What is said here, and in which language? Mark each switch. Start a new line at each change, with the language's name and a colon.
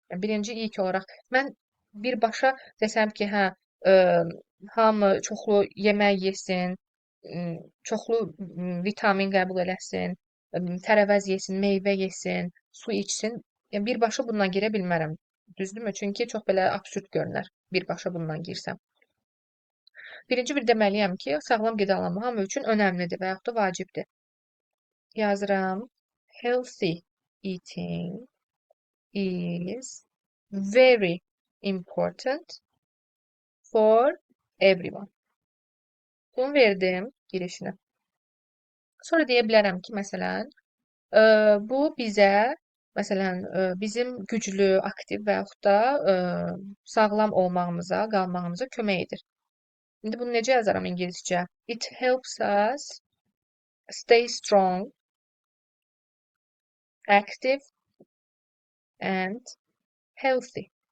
Azerbaijani: Yəni, birinci ilk olaraq mən birbaşa desəm ki, hə, ə, hamı çoxlu yemək yesin, çoxlu vitamin qəbul eləsin, tərəvəz yesin, meyvə yesin, su içsin. Yəni, birbaşa bundan girə bilmərəm. Düzdürmü? Çünki çox belə absurd görünər birbaşa bundan girsəm. Birinci bir deməliyəm ki, sağlam qidalanma hamı üçün önəmlidir və yaxud da vacibdir. Yazıram.
English: Healthy eating is very important for everyone.
Azerbaijani: Bunu verdim girişini. Sonra deyə bilərəm ki, məsələn, bu bizə, məsələn, bizim güclü, aktiv və yaxud da sağlam olmağımıza, qalmağımıza kömək edir. İndi bunu necə yazaram ingiliscə?
English: It helps us stay strong, active and healthy.